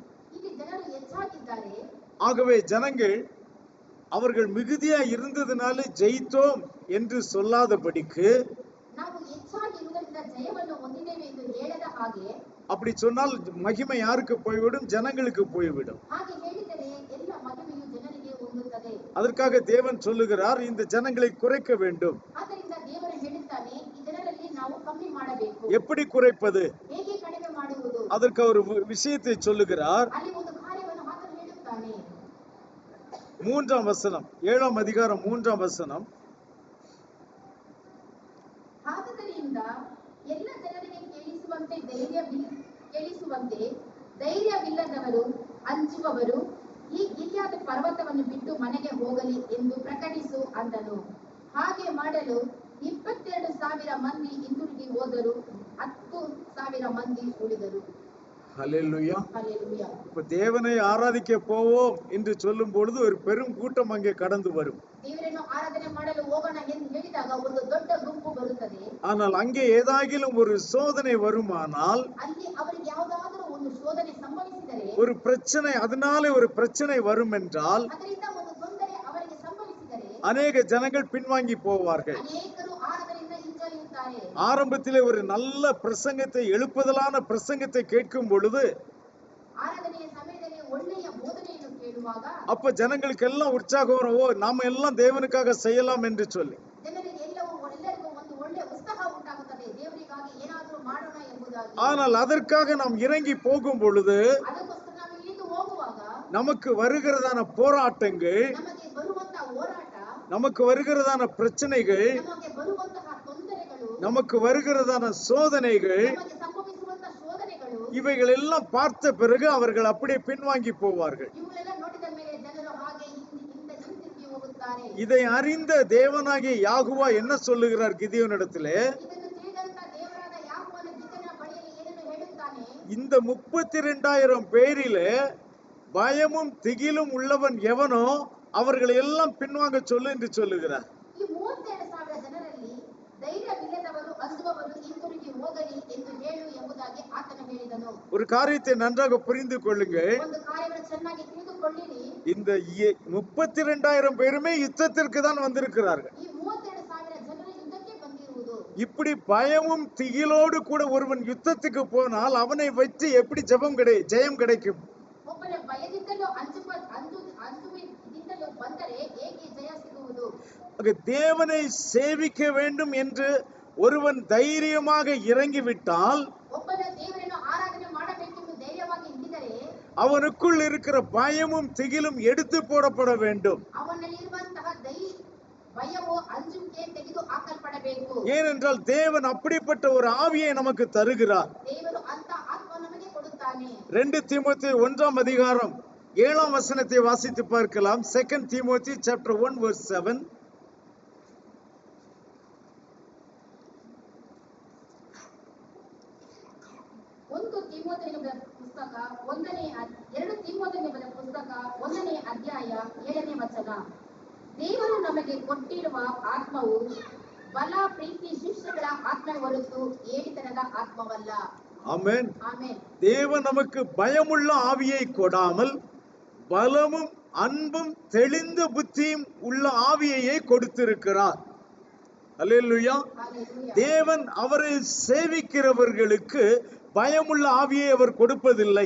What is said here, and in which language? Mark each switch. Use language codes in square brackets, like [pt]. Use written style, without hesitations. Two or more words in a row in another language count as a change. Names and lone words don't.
[ta] ஆகவே ஜனங்கள் அவர்கள் மிகுதியா இருந்ததுனால ஜெயித்தோம் என்று சொல்லாதபடிக்கு அப்படி சொன்னால் மகிமை யாருக்கு போய்விடும்? ஜனங்களுக்கு போய்விடும். [kn] ಹಾಗೆ ಹೇಳಿದರೆ ಎಲ್ಲ ಮಹಿಮೆಯು ಜನರಿಗೆ ಹೊಂದುತ್ತದೆ. [ta] அதற்காக தேவன் சொல்லுகிறார், இந்த ஜனங்களை குறைக்க வேண்டும். [kn] ಆದ್ದರಿಂದ ದೇವರು ಹೇಳುತ್ತಾನೆ, ಈ ಜನರಲ್ಲಿ ನಾವು ಕಮ್ಮಿ ಮಾಡಬೇಕು. [ta] எப்படி குறைப்பது? [kn] ಹೇಗೆ ಕಡಿಮೆ ಮಾಡುವುದು? [ta] அதற்கு ஒரு விஷயத்தை சொல்லுகிறார். [kn] ಅಲ್ಲಿ ಒಂದು ಕಾರ್ಯವನ್ನು ಆತನು ಹೇಳುತ್ತಾನೆ. [ta] 3ஆம் வசனம், 7ஆம் அதிகாரம் 3ஆம் வசனம். [kn] ಆದದರಿಂದ ಎಲ್ಲ ಜನರಿಗೆ ಕೇಳಿಸುವಂತೆ ಧೈರ್ಯವಿಲ್ಲದವರು, ಅಂಜುವವರು ಈ ಗಿಲ್ಯಾದ ಪರ್ವತವನ್ನು ಬಿಟ್ಟು ಮನೆಗೆ ಹೋಗಲಿ ಎಂದು ಪ್ರಕಟಿಸು ಅಂದನು. ಹಾಗೆ ಮಾಡಲು 22,000 ಮಂದಿ ಹಿಂದಿರುಗಿ ಹೋದರು, 10,000 ಮಂದಿ ಉಳಿದರು. [ta] ஹல்லேலூயா. ஹல்லேலூயா. இப்ப தேவனை ஆராதிக்க போவோம் என்று சொல்லும் பொழுது ஒரு பெரும் கூட்டம் அங்கே கடந்து வரும். [kn] ದೇವರನ್ನು ಆರಾಧನೆ ಮಾಡಲು ಹೋಗೋಣ ಎಂದು ಹೇಳಿದಾಗ ಒಂದು ದೊಡ್ಡ ಗುಂಪು ಬರುತ್ತದೆ. [ta] ஆனால் அங்கே ஏதாகிலும் ஒரு சோதனை வருமானால், [kn] ಅಲ್ಲಿ ಅವರಿಗೆ ಯಾವುದಾದರೂ ಒಂದು ಶೋಧನೆ ಸಂಭವಿಸಿದರೆ, [ta] ஒரு பிரச்சனை, அதனாலே ஒரு பிரச்சனை வரும் என்றால், [kn] ಅದರಿಂದ ಒಂದು ತೊಂದರೆ ಅವರಿಗೆ ಸಂಭವಿಸಿದರೆ [ta] அநேக ஜனங்கள் பின்வாங்கி போவார்கள். [kn] ಅನೇಕರು ಆರಾಧನೆಯಿಂದ ಹಿಂಜರಿಯುತ್ತಾರೆ. [ta] ஆரம்பத்திலே ஒரு நல்ல பிரசங்கத்தை, எழுப்புதலான பிரசங்கத்தை கேட்கும் பொழுது, [kn] ಆರಾಧನೆಯ ಸಮಯದಲ್ಲಿ ಒಳ್ಳೆಯ ಬೋಧನೆಯನ್ನು ಕೇಳುವಾಗ [ta] அப்ப ஜனங்களுக்கு எல்லாம் உற்சாகம் வரும். ஓ, நாம எல்லாம் தேவனுக்காக செய்யலாம் என்று சொல்லி. [kn] ಜನರಿಗೆ ಎಲ್ಲರಿಗೂ ಒಂದು ಒಳ್ಳೆಯ ಉತ್ಸಾಹ ಉಂಟಾಗುತ್ತದೆ, ದೇವರಿಗಾಗಿ ಏನಾದರೂ ಮಾಡೋಣ ಎಂಬುದಾಗಿ. [ta] ஆனால் அதற்காக நாம் இறங்கி போகும் பொழுது [kn] ಅದಕ್ಕೋಸ್ಕರ ನಾವು ಇಳಿದು ಹೋಗುವಾಗ [ta] நமக்கு வருகிறதான போராட்டங்கள், [kn] ನಮಗೆ ಬರುವಂತಹ ಹೋರಾಟ, [ta] நமக்கு வருகிறதான பிரச்சனைகள், [kn] ನಮಗೆ ಬರುವಂತಹ ತೊಂದರೆಗಳು, [ta] நமக்கு வருகிறதான சோதனைகள், [kn] ನಮಗೆ ಸಂಭವಿಸುವಂತಹ ಶೋಧನೆಗಳು, [ta] இவைகள் எல்லாம் பார்த்த பிறகு அவர்கள் அப்படியே பின்வாங்கி போவார்கள். [kn] ಇವುಗಳೆಲ್ಲ ನೋಡಿದ ಮೇಲೆ ಜನರು ಹಾಗೆ ಹಿಂತಿರುಗಿ ಹೋಗುತ್ತಾರೆ. [ta] இதை அறிந்த தேவனாகிய யாகுவா என்ன சொல்லுகிறார் கிதியோனிடத்திலே? [kn] ಇದನ್ನು ತಿಳಿದಂತ ದೇವರಾದ ಯಾಕೋಬನ ಗಿದ್ಯೋನನ ಬಳಿಯಲ್ಲಿ ಏನನ್ನು ಹೇಳುತ್ತಾನೆ? [ta] இந்த 32,000 பேரிலே பயமும் திகிலும் உள்ளவன் எவனோ அவர்களை எல்லாம் பின்வாங்க சொல்லு என்று சொல்லுகிறார். [kn] ಈ 32,000 ಜನರಲ್ಲಿ ಧೈರ್ಯವಿಲ್ಲದವರು, ಅಂಜುವವರು ಹಿಂತಿರುಗಿ ಹೋಗಲಿ ಎಂದು ಹೇಳು ಎಂಬುದಾಗಿ ಆತನು ಹೇಳಿದನು. [ta] ஒரு காரியத்தை நன்றாக புரிந்து கொள்ளுங்கள். [kn] ಒಂದು ಕಾರ್ಯವನ್ನು ಚೆನ್ನಾಗಿ ತಿಳಿದುಕೊಳ್ಳಿರಿ. [ta] இந்த 32,000 பேருமே யுத்தத்திற்கு தான் வந்திருக்கிறார்கள். [kn] ಈ 32,000 ಜನರು ಯುದ್ಧಕ್ಕೆ ಬಂದಿರುವುದು. [ta] இப்படி பயமும் திகிலோடு கூட ஒருவன் யுத்தத்துக்கு போனால் அவனை வச்சு எப்படி ஜெயம் கிடைக்கும்? [kn] ಒಬ್ಬನ ಭಯದಿಂದಲೂ ಅಂಜುವಿನಿಂದಲೂ ಬಂದರೆ ಹೇಗೆ ಜಯ ಸಿಗುವುದು? [ta] தேவனை சேவிக்க வேண்டும் என்று ஒருவன் தைரியமாக இறங்கிவிட்டால், [kn] ಒಬ್ಬನ ದೇವರನ್ನು ಆರಾಧನೆ ಮಾಡಬೇಕೆಂದು ಧೈರ್ಯವಾಗಿ ಹಿಡಿದರೆ [ta] அவனுக்குள் இருக்கிற பயமும் திகிலும் எடுத்து போடப்பட வேண்டும். [kn] ಅವನಲ್ಲಿರುವಂತಹ ಭಯವು, ಅಂಜುವಿಕೆ ತೆಗೆದು ಹಾಕಲ್ಪಡಬೇಕು. [ta] ஏனென்றால் தேவன் அப்படிப்பட்ட ஒரு ஆவியை நமக்கு தருகிறார். [kn] ದೇವರು ಅಂತ ಆತ್ಮ ನಮಗೆ ಕೊಡುತ್ತಾನೆ. [ta] 2 தீமோத்தேயு 1ஆம் அதிகாரம் 7ஆம் வசனத்தை வாசித்து பார்க்கலாம். [en] 2 தீமோத்தேயு chapter 1 verse 7. [kn] 2 ತೀಮೋಥೆಯನ ಪುಸ್ತಕ 1ನೇ ಅಧ್ಯಾಯ 7ನೇ ವಚನ. ದೇವರು ನಮಗೆ ಕೊಟ್ಟಿರುವ ಆತ್ಮವು ಬಲ, ಪ್ರೀತಿ, ಶಿಷ್ಯಗಳ ಆತ್ಮ ಹೊರತು ಏಡಿತನದ ಆತ್ಮವಲ್ಲ. [ta] ஆமென். [kn] ಆಮೆನ್. [ta] தேவன் நமக்கு பயமுள்ள ஆவியை கொடாமல் பலமும் அன்பும் தெளிந்த புத்தியும் உள்ள ஆவியையே கொடுத்திருக்கிறார். அல்லேலூயா. [kn] ಹಲ್ಲೆಲೂಯಾ. [ta] தேவன் அவரை சேவிக்கிறவர்களுக்கு பயமுள்ள ஆவியை அவர் கொடுப்பதில்லை.